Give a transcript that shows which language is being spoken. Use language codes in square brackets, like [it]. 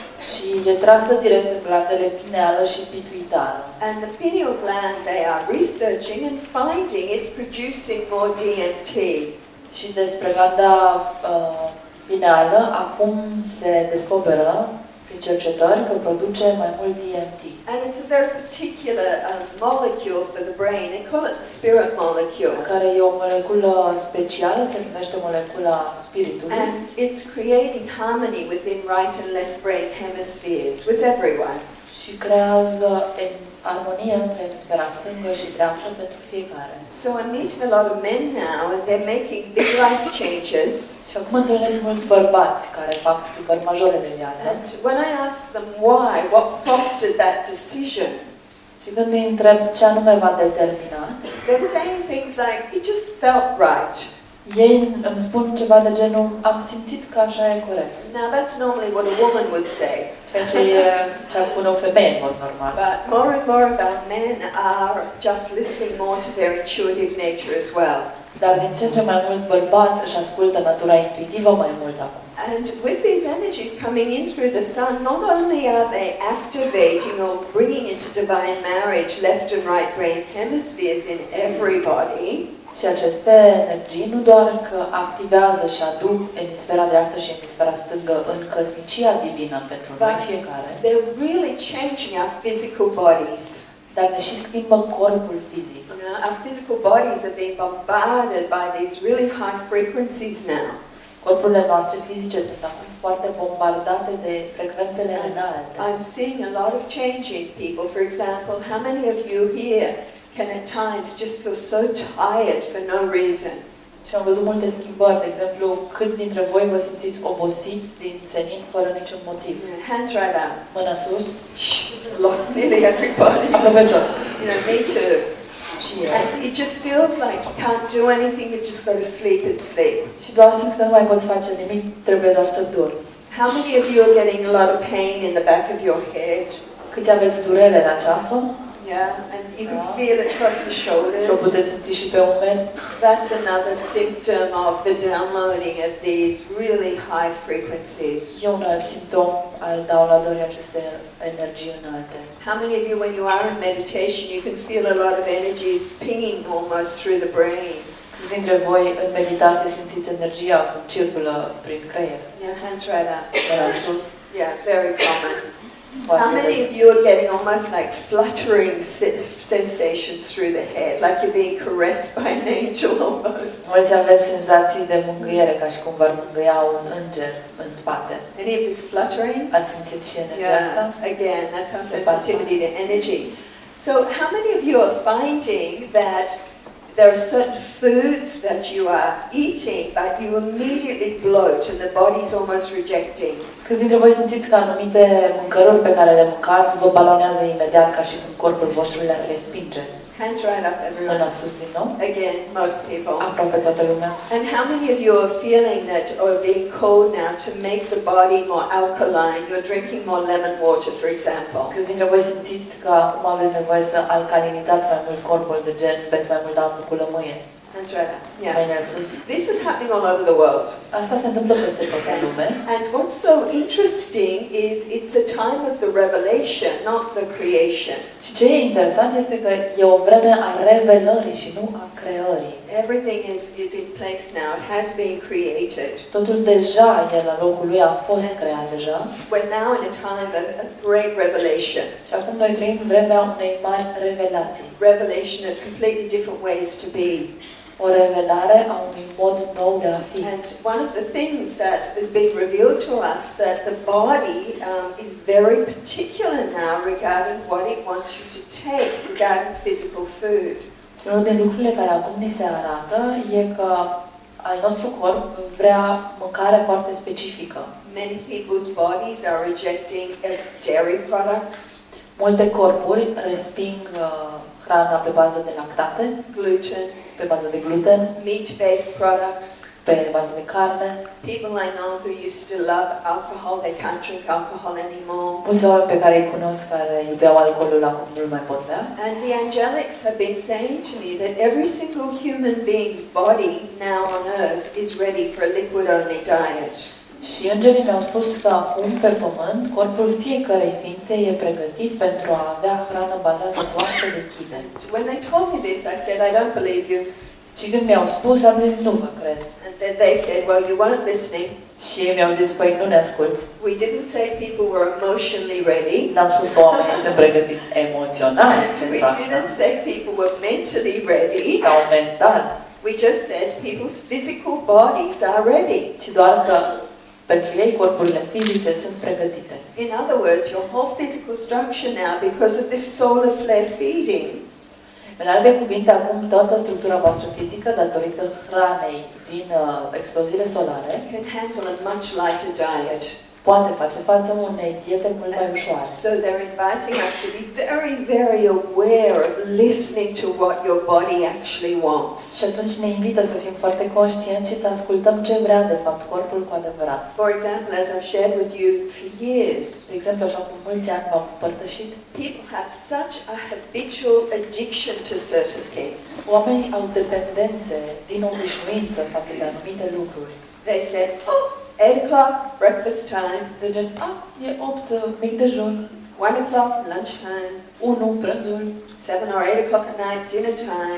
[ro] Și e trasă direct în glandele pineală și pituitară. [en] And the pineal gland, they are researching and finding it's producing more DMT. [ro] Și despre glanda pineală acum se descoperă prin cercetări că produce mai mult DMT. [en] And it's a very particular molecule for the brain. They call it the spirit molecule. [ro] Care e o moleculă specială, se numește molecula spiritului. [en] And it's creating harmony within right and left brain hemispheres with everyone. [ro] Și creează armonie între emisfera stângă și dreaptă pentru fiecare. [en] So I'm meeting a lot of men now and they're making big life changes. [ro] Și acum întâlnesc mulți bărbați care fac schimbări majore de viață. [en] And when I ask them why, what prompted that decision, [ro] Și când îi întreb ce anume v-a determinat, [en] they're saying things like, it just felt right. [ro] Ei îmi spun ceva de genul, am simțit că așa e corect. [en] Now that's normally what a woman would say. [ro] Ceea ce e ce ar spune o femeie în mod normal. [en] But more and more of our men are just listening more to their intuitive nature as well. [ro] Dar din ce în ce mai mulți bărbați își ascultă natura intuitivă mai mult acum. [en] And with these energies coming in through the sun, not only are they activating or bringing into divine marriage left and right brain hemispheres in everybody, [ro] Și aceste energii nu doar că activează și aduc emisfera dreaptă și emisfera stângă în căsnicia divină pentru noi fiecare, [en] they're really changing our physical bodies. [ro] dar ne și schimbă corpul fizic. [en] You know, our physical bodies are being bombarded by these really high frequencies now. [ro] Corpurile noastre fizice sunt acum foarte bombardate de frecvențele înalte. [en] I'm seeing a lot of change in people. For example, how many of you here can at times just feel so tired for no reason? [ro] Și am văzut multe schimbări. De exemplu, câți dintre voi vă simțiți obosiți din senin fără niciun motiv? [en] Hands right up. [ro] Mâna sus. [en] Nearly everybody. [ro] Aproape toți. [en] You know, me too. [ro] Și eu. [en] And it just feels like you can't do anything, you've just got to sleep and sleep. [ro] Și doar simți că nu mai poți face nimic, trebuie doar să dormi. [en] How many of you are getting a lot of pain in the back of your head? [ro] Câți aveți durere la ceafă? [en] Yeah, and you can feel it across the [ro] Și o [en] shoulders. [ro] puteți simți și pe umeri. [en] That's another symptom of the downloading of these really high frequencies. [ro] E un alt simptom al downloadării acestei energii înalte. [en] How many of you, when you are in meditation, you can feel a lot of energies pinging almost through the brain? [ro] Dintre voi, în meditație, simțiți energia cum circulă prin creier. [en] Yeah, hands right up. [ro] Mâna sus. [en] Yeah, very common. How [ro] Foarte [en] many [ro] des. [en] of you are getting almost like fluttering sensations through the head, like you're being caressed by an angel almost? [ro] Mulți aveți senzații de mângâiere, ca și cum v-ar mângâia un înger în spate. [en] Any of this fluttering? [ro] Ați simțit și energia asta? [en] Yeah, again, that's our sensitivity to energy. So how many of you are finding that there are certain foods that you are eating, but you immediately bloat and the body's almost rejecting? [ro] Câți dintre voi simțiți că anumite mâncăruri pe care le mâncați vă balonează imediat ca și cum corpul vostru le respinge? [en] Hands right up, everyone. [ro] Mâna sus din nou. [en] Again, most people. [ro] Aproape toată lumea. [en] And how many of you are feeling that or being called now to make the body more alkaline? You're drinking more lemon water, for example. [ro] Câți dintre voi simțiți că acum aveți nevoie să alcalinizați mai mult corpul, de gen, beți mai mult apă cu lămâie? [en] Hands right up. Yeah. [ro] Mâinile sus. [en] This is happening all over the world. [ro] Asta se întâmplă peste tot în lume. [en] And what's so interesting is it's a time of the revelation, not the creation. [ro] Și ce e interesant este că e o vreme a revelării și nu a creării. [en] Everything is in place now. It has been created. [ro] Totul deja e la locul lui, a fost creat deja. [en] We're now in a time of great revelation. [ro] Și acum noi trăim vremea unei mari revelații. [en] Revelation of completely different ways to be. [ro] O revelare a unui mod nou de a fi. [en] And one of the things that is being revealed to us that the body is very particular now regarding what it wants you to take regarding physical food. [ro] Și unul din lucrurile care acum ni se arată e că al nostru corp vrea mâncare foarte specifică. [en] Many people's bodies are rejecting dairy products, [ro] Multe corpuri resping hrana pe bază de lactate, [en] gluten, [ro] pe bază de gluten, [en] meat-based products. [ro] pe bază de carne. [en] People I know who used to love alcohol, they can't drink alcohol anymore. [ro] Mulți oameni pe care îi cunosc care iubeau alcoolul acum nu mai pot bea. [en] And the angelics have been saying to me that every single human being's body now on earth is ready for a liquid-only diet. [ro] Și îngerii mi-au spus că acum pe pământ corpul fiecărei ființe e pregătit pentru a avea hrană bazată doar pe lichide. [en] When they told me this, I said, I don't believe you. [ro] Și când mi-au spus, am zis nu vă cred. [en] And then they said, well, you weren't listening. [ro] Și ei mi-au zis, păi nu ne asculți. [en] We didn't say people were emotionally ready. [ro] N-am spus că oamenii sunt pregătiți emoțional [en] We [ro] pentru asta. [en] didn't say people were mentally ready. [ro] Sau mental. [en] We just said people's physical bodies are ready. [ro] Ci doar că pentru ei corpurile fizice sunt pregătite. [en] In other words, your whole physical structure now, because of this solar flare feeding, [ro] În alte cuvinte, acum toată structura voastră fizică, datorită hranei din exploziile solare, [en] can handle a much lighter diet. [ro] poate face față unei diete mult mai ușoare. [en] So they're inviting us to be very, very aware of listening to what your body actually wants. [ro] Și atunci ne invită să fim foarte conștienți și să ascultăm ce vrea de fapt corpul cu adevărat. [en] For example, as I've shared with you for years, [ro] De exemplu, așa cum mulți ani v-am împărtășit, [en] people have such a habitual addiction to certain things. [ro] oamenii au dependențe din obișnuință față de anumite lucruri. [en] They said, oh, 8 o'clock, breakfast time, [ro] De gen, e 8 mic dejun, [en] 1 o'clock, lunchtime, [ro] 1 prânzul, [en] 7 or 8 o'clock at night, dinner time.